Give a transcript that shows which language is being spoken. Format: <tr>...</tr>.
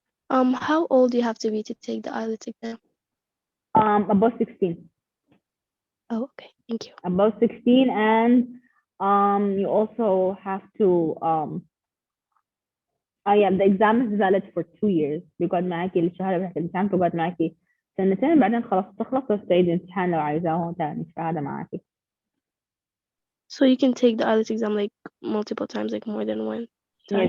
<en>How old do you have to be to take the IELTS exam? Above 16. Oh, okay, thank you. Above 16, and you also have to the exam is valid for 2 years.</en> <ar>بيقعد معاكي الشهادة بتاعت الامتحان تقعد معاكي سنتين، بعدين خلاص تخلص وتعيد الامتحان لو عايزاه تاني الشهادة معاكي.</ar> <en>So you can take the IELTS exam like multiple times, like more than one time,</en>